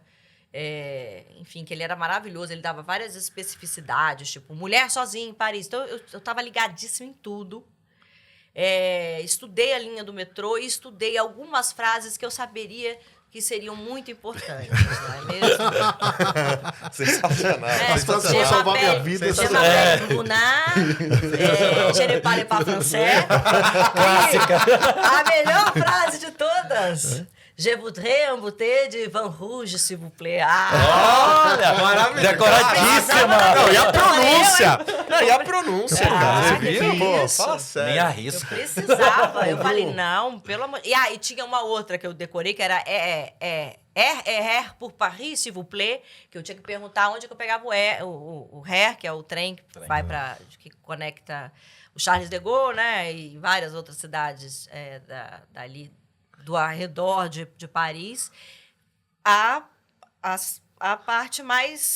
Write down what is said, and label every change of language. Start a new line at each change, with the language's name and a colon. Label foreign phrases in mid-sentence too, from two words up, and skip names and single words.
Portuguese: Enfim, que ele era maravilhoso, ele dava várias especificidades, tipo, mulher sozinha em Paris. Então, eu estava ligadíssima em tudo. Estudei a linha do metrô e estudei algumas frases que eu saberia que seriam muito importantes, não é mesmo? Sensacional. As frases vão salvar minha vida.
French: Je m'appelle Bruna, je ne parle pas français.
Portuguese: A melhor frase de todas.
French: Je voudrais un bouteille de vin rouge, s'il vous plaît.
Portuguese: Olha, maravilhoso. Decoradíssima. Não, e a pronúncia? E a pronúncia, cara. Você que viu? Pô, isso? fala sério. Nem Eu arrisca. precisava. Eu falei, não, pelo amor... E tinha uma outra que eu decorei, que era RER
French: pour Paris, s'il vous plaît,
Portuguese: que eu tinha que perguntar onde que eu pegava o RER, que é o trem que vai que conecta o Charles de Gaulle, né, e várias outras cidades dali do arredor de Paris, a parte mais...